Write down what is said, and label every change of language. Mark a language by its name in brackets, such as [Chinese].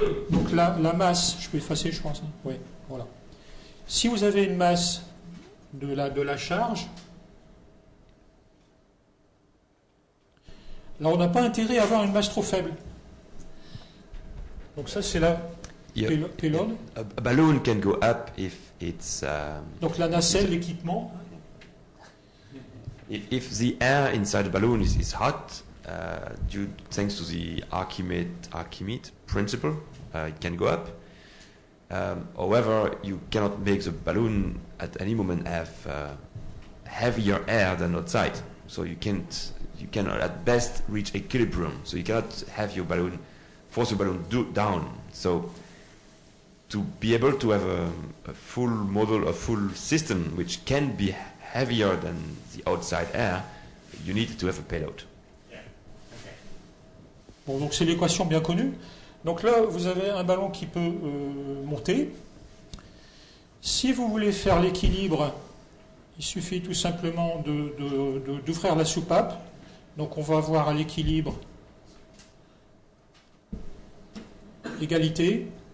[French] Donc la masse, je peux effacer, je pense. Oui, voilà. Si vous avez une masse de la charge, là on n'a pas intérêt à avoir une masse trop faible. Donc ça c'est la payload. [English] A balloon can go up if it's... [French] Donc la nacelle, l'équipement. [English] If the air inside the balloon is hot, thanks to the Archimedes principle, it can go up. However, you cannot make the balloon at any moment have heavier air than outside. So you cannot at best reach equilibrium. So you cannot have your balloon, force your balloon down. So to be able to have a full model, a full system which can be heavier than the outside air, you need to have a payload. Yeah. Okay. [French] Bon, donc c'est l'équation bien connue. Donc là, vous avez un ballon qui peut monter. Si vous voulez faire l'équilibre, il suffit tout simplement d'ouvrir la soupape. Donc on va avoir à l'équilibre égalité.